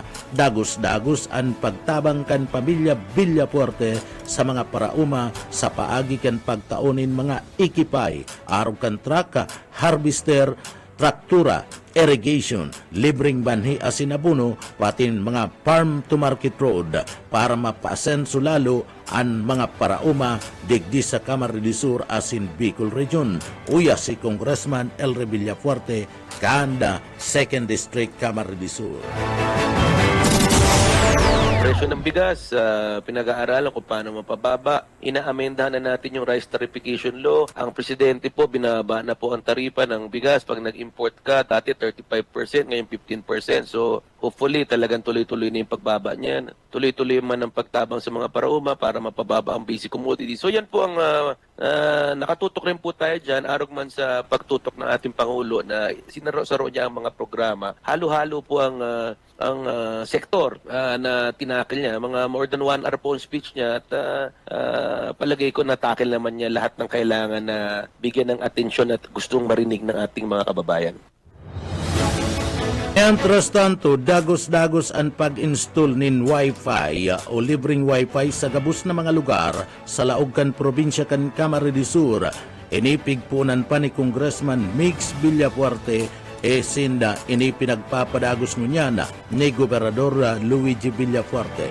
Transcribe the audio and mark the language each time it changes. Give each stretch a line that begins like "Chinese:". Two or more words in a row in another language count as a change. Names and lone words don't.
Bikol: Dagos-dagos ang pagtabang kan pamilya Villafuerte sa mga parauma sa paagi kan pagtaunin mga ikipay, araw kan truck, harvester, traktura, irrigation, libreng banhi asin abono, pati mga
English: farm to market road
Bikol: para mapasenso lalo ang mga parauma digdi sa Camarines Sur asin Bicol Region. Uya si Congressman Elry Villafuerte, Kanda, 2nd District Camarines Sur.
Filipino: Presyo ng bigas, pinag-aaralan kung paano mapababa. Inaamendahan na natin yung Rice Tarification Law. Ang presidente po, binaba na po ang taripa ng bigas. Pag nag-import ka, dati 35%, ngayon 15%. So, hopefully, talagang tuloy-tuloy na yung pagbaba niyan.
Bikol: Tuloy-tuloy man ang pagtabang sa mga parauma para mapababa ang basic commodity.
Filipino: So, yan po ang nakatutok rin po tayo dyan.
Bikol: Arog man sa pagtutok ng ating Pangulo na sinaro-saro niya ang mga programa.
Filipino: Halo-halo po ang sektor na tinakil niya. Mga
English: more than 1 hour
Filipino: po ang speech niya at palagay ko natakil naman niya lahat ng kailangan na bigyan ng atensyon at gustong marinig ng ating mga kababayan.
Bikol: Mientras tanto, dagos-dagos ang pag-install nin Wi-Fi o libreng Wi-Fi sa gabos na mga lugar sa laog kan probinsya kan Camarines Sur. Inipigpunan pa ni Congressman Migs Villafuerte sinda pinagpapadagos ngunyan ni Gobernador Luigi Villafuerte.